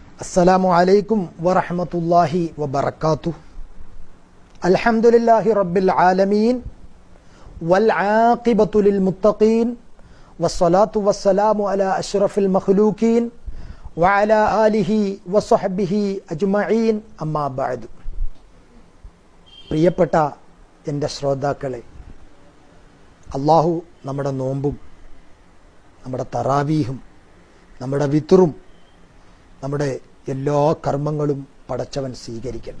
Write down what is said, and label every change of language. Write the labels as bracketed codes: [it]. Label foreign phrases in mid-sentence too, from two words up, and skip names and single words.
[ar] السلام عليكم ورحمة الله وبركاته. الحمد لله رب العالمين والعاقبة للمتقين والصلاة والسلام على أشرف المخلوقين وعلى آله وصحبه أجمعين أما بعد. [ml] പ്രിയപ്പെട്ട എൻ്റെ ശ്രോതാക്കളെ, അള്ളാഹു നമ്മുടെ നോമ്പും നമ്മുടെ തറാവീഹും നമ്മുടെ വിത്റും നമ്മുടെ എല്ലാ കർമ്മങ്ങളും പടച്ചവൻ സ്വീകരിക്കട്ടെ.